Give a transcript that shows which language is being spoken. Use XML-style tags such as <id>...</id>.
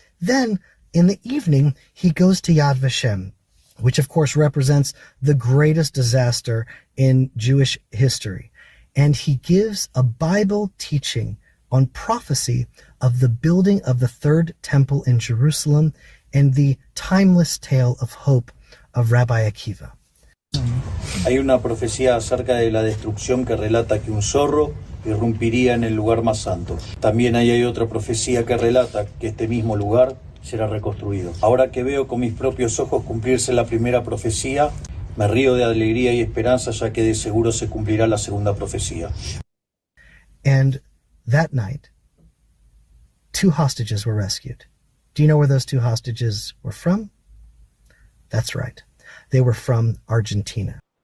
<en>Then in the evening, he goes to Yad Vashem, which of course represents the greatest disaster in Jewish history. And he gives a Bible teaching on prophecy of the building of the third temple in Jerusalem and the timeless tale of hope of Rabbi Akiva.</en> <es>Hay una profecía acerca de la destrucción que relata que un zorro irrumpiría en el lugar más santo. También hay otra profecía que relata que este mismo lugar será reconstruido. Ahora que veo con mis propios ojos cumplirse la primera profecía, me río de alegría y esperanza, ya que de seguro se cumplirá la segunda profecía.</es> <en>And that night, 2 hostages were rescued. Do you know where those 2 hostages were from? That's right. They were from Argentina.</en>